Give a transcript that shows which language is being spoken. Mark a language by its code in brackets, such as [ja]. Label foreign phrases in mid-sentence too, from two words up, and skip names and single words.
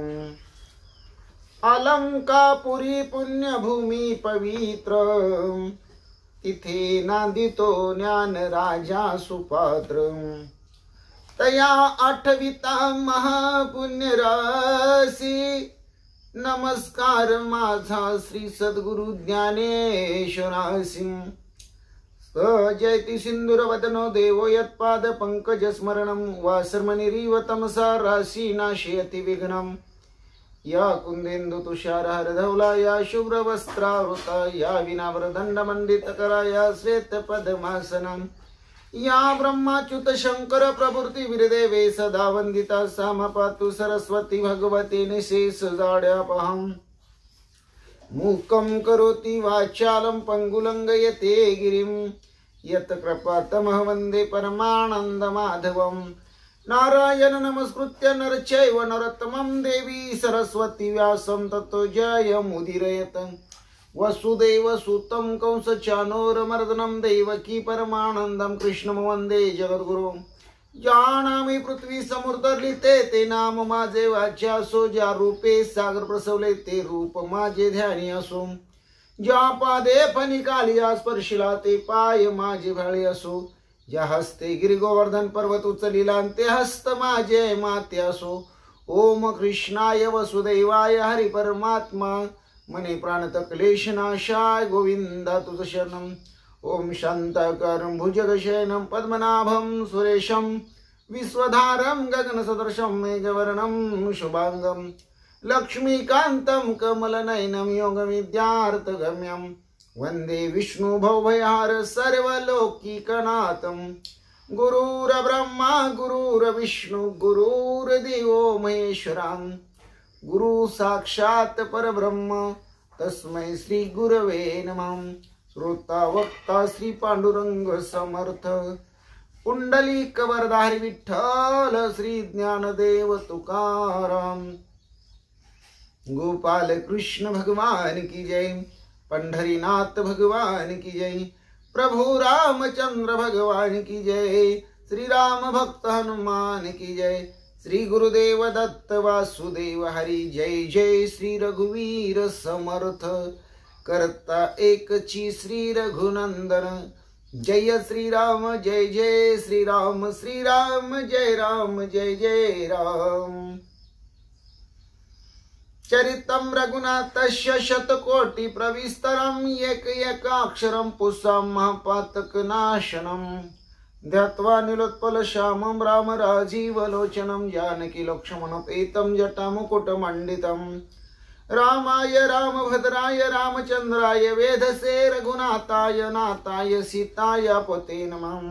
[mr] अलंकापुरी पुण्यभूमी पवित्र, तिथे नांदितो ज्ञान राजा सुपात्र, तया आठविता महापुण्य राशी, नमस्कार माझा श्री सद्गुरु ज्ञानेश्वरासी, [sa] जयति सिंधुर वदनो देवो यत्पाद पंकज स्मरणं, वासर्मनिरीव तमसा राशी नाशयति विघ्नं, या कुंदेन्दु तुषार हरधवला, या शुभ्र वस्त्रावृता, या विनावरदंड मंडित करा, या श्वेत पद्मासनं, या ब्रह्माच्युत शंकर प्रभृती वीरदेवे सदा वंदिता, साम पातु सरस्वती भगवती निशेष जाड्यापहं, मूकं करोति वाचालं पंगुलंगयते गिरिं, यत् कृपातमः वन्दे परमानंद माधवं, नारायण नमस्कृत्य नरचैव नरोत्तमं, देवी सरस्वती व्यासं ततो जयमुदीरयेत्, वसुदेव सुतं कंसचानूरमर्दनं, देवकी परमानन्दं कृष्णं वन्दे जगद्गुरुं, [mr] जानामि पृथ्वी समुद्रलिते ते नाम माझे वाच्या असो, ज्या रूपे सागर प्रसवले ते रूप माझे ध्यानी असो, ज्या पादे फणिकाली स्पर्शिला ते पाय माझे भाळे असो, ज्या हस्ते गिरी गोवर्धन पर्वत उचलिला ते हस्त माझे माते असो, [sa] ओम कृष्णाय वसुदेवाय हरि परमात्मा, मने प्राणत क्लेशनाशाय [mr] गोविंदा तुझ शरणं, [sa] ओम शांताकारं भुजगशयनं पद्मनाभं सुरेशं, विश्वधारं गगनसदृशं मेघवर्णं शुभांगं, लक्ष्मीकान्तं कमलनयनं योगविद्यार्थगम्यं, वंदे विष्णु भवभयहार सर्वलोकीकनाथं, गुरुर्ब्रह्मा गुरुर्विष्णु गुरुर्देवो महेश्वरं, गुरु साक्षात परब्रह्म तस्मै श्री गुरवे नमः। [mr] श्रोता वक्ता श्री पांडुरंग समर्थ, पुंडलिक वरदारी विठ्ठल श्री ज्ञानदेव तुकाराम। [hi] गोपाल कृष्ण भगवान की जय, पंढरीनाथ भगवान की जय, प्रभु रामचंद्र भगवान की जय, श्री राम भक्त हनुमान की जय, श्री गुरुदेव दत्त वासुदेव हरि जय जय, [mr] श्री रघुवीर समर्थ करता एकची श्री रघुनंदन, [hi] जय श्री राम जय जय श्री राम, श्री राम जय जय राम। [sa] चरितं रघुनाथस्य शतकोटि प्रविस्तरं, एकैकाक्षरं पुंसां महापातकनाशनं, ध्यात्वा नीलोत्पलश्यामं राम राजीवलोचनं, जानकी लक्ष्मणोपेतं जटामुकुटमण्डितं, रामाय रामभद्राय रामचंद्राय वेधसे रघुनाथाय नाथाय सीताय पते नमः।